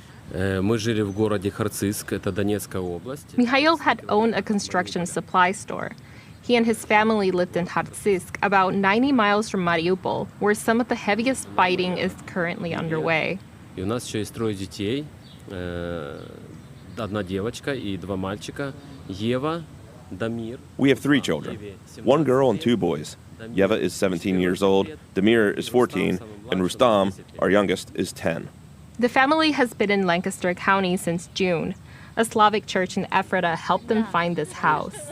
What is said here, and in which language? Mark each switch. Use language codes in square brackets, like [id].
[ru] Мы жили в городе Харциск, это Донецкая область. [en] Mikhail had owned a construction supply store. He and his family lived in Hartsisk, about 90 miles from Mariupol, where some of the heaviest fighting is currently underway. [ru] И у нас еще есть 3 детей. Одна девочка и 2 мальчика. Ева, Damir. [en] We have 3 children, 1 girl and 2 boys. Yeva is 17 years old, Damir is 14, and Rustam, our youngest, is 10. The family has been in Lancaster County since June. A Slavic church in Ephrata helped them find this house.